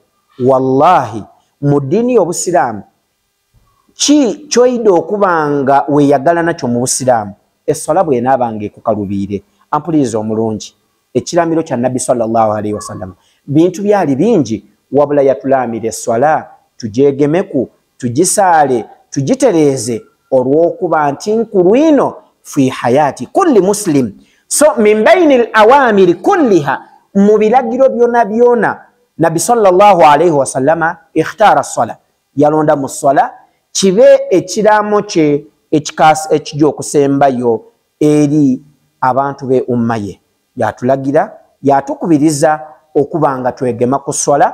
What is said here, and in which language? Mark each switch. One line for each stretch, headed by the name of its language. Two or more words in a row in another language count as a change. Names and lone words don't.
Ganda: Wallahi mu ddiini y'obusiraamu ki kyoyida okubanga weeyagala nakyo mu busiraamu? Eswala bw'enaabanga ekukalubiire. Ampuliriza omulungi, ekiramiro kya Nabbi
Arabic: صلى الله عليه وسلم
Ganda: bintu byali bingi, wabula yatulaamira eswala tugyegemeku, tugisaale, tugitereeze olw'okuba nti nkulu ino
Arabic: في حياة كل مسلم.
Ganda: So
Arabic: من بين الأوامر كلها,
Ganda: mu biragiro byona byona Nabbi
Arabic: صلى الله عليه وسلم اختار الصلاة,
Ganda: yalonda mu swala kibe ekiraamo kye ekijja okusembayo eri abantu be umma ye. Yatulagira, yatukubiriza okubanga twegema ku swala.